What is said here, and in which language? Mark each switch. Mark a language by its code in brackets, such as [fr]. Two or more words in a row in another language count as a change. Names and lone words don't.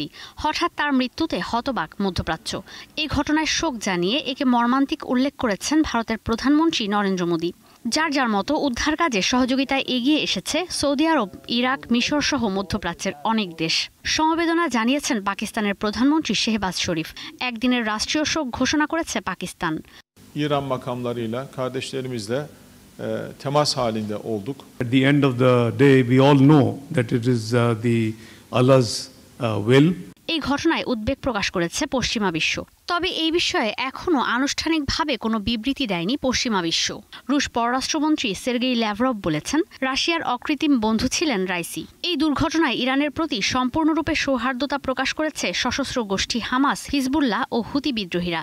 [bn] হঠাৎ তার মৃত্যুতে হতবাক মধ্যপ্রাচ্য। এই ঘটনায় শোক জানিয়ে একে মর্মান্তিক উল্লেখ করেছেন ভারতের প্রধানমন্ত্রী নরেন্দ্র মোদী। যার মতো উদ্ধার কাজে সহযোগিতায় এগিয়ে এসেছে সৌদি আরব, ইরাক, মিশর সহ মধ্যপ্রাচ্যের অনেক দেশ। সমবেদনা জানিয়েছেন পাকিস্তানের প্রধানমন্ত্রী শেহবাজ শরীফ। একদিনের রাষ্ট্রীয় শোক ঘোষণা kореছে পাকিস্তান। [tr] İran makamlarıyla, kardeşlerimizle temas halinde olduk. [en] At the end of the day, we all know that it is the Allah's will. [bn] এই ঘটনায় উদ্বেগ প্রকাশ করেছে পশ্চিমা বিশ্ব। তবে এই বিষয়ে এখনও আনুষ্ঠানিকভাবে কোনো বিবৃতি দেয়নি পশ্চিমা বিশ্ব। রুশ পররাষ্ট্রমন্ত্রী সের্গেই ল্যাভরভ বলেছেন, রাশিয়ার অকৃত্রিম বন্ধু ছিলেন রাইসি। এই দুর্ঘটনায় ইরানের প্রতি সম্পূর্ণরূপে সৌহার্দ্যতা প্রকাশ করেছে সশস্ত্র গোষ্ঠী হামাস, হিজবুল্লাহ ও হুতি বিদ্রোহীরা।